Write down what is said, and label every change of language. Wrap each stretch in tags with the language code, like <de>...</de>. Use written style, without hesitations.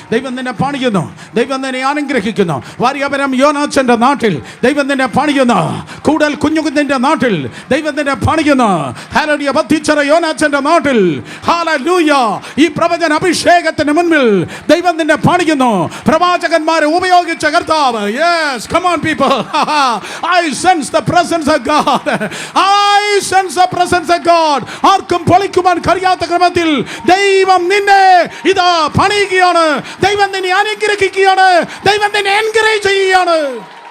<ml>ദൈവം നിന്നെ പണിയുന്നു. ദൈവം നിന്നെ അനുഗ്രഹിക്കുന്നു. വാര്യപുരം യോനാച്ചന്റെ നാട്ടിൽ ദൈവം നിന്നെ പണിയുന്നു. കൂടൽ കുഞ്ഞുകുഞ്ഞിന്റെ നാട്ടിൽ ദൈവം നിന്നെ പണിയുന്നു. ഹല്ലേലൂയ. ബത്തിച്ചറ യോനാച്ചന്റെ നാട്ടിൽ ഹല്ലേലൂയ. ഈ പ്രവചന അഭിഷേകത്തിന് മുൻപിൽ ദൈവം നിന്നെ പണിയുന്നു. പ്രവാചകന്മാരെ ഉപയോഗിച്ച കർത്താവ്.</ml> <en>Yes, come on people. I sense the presence of God. I sense the presence of God.</en> <ml>ആർക്കും പൊളിക്കുവാൻ കഴിയാത്ത ദൈവം നിന്നെ ഇതാ പണിയുകയാണ്. ദൈവം നിന്നെ അനുഗ്രഹിക്കുകയാണ്. ദൈവം നിന്നെ എൻകറേജ് ചെയ്യുകയാണ്.</ml>